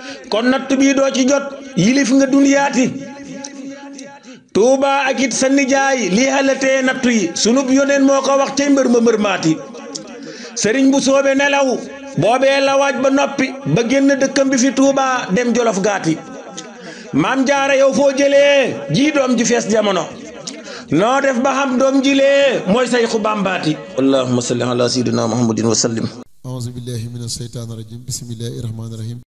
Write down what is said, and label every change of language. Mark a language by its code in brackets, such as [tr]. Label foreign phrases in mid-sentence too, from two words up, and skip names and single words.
[wo] Kon natt bi doo ci jot, yilif nga duniyaati. Tuuba ak it sa nijaay, lii xalatee nattu yi, sunub yonen moo ko wax cay mbër ma mbër maati. Sëriñ bu soobe nelaw, boobee la waaj ba noppi, ba génn dëkkam bi fi Tuuba, dem Jolof gaati. Maam Jaara yow foo jëlee, ji doom ji fees jamono. Noo def ba xam doom ji lee, mooy Seyxu Bambaati. [ar] اللهم صل على سيدنا محمد وسلم. أعوذ بالله من الشيطان الرجيم. بسم الله الرحمن الرحيم.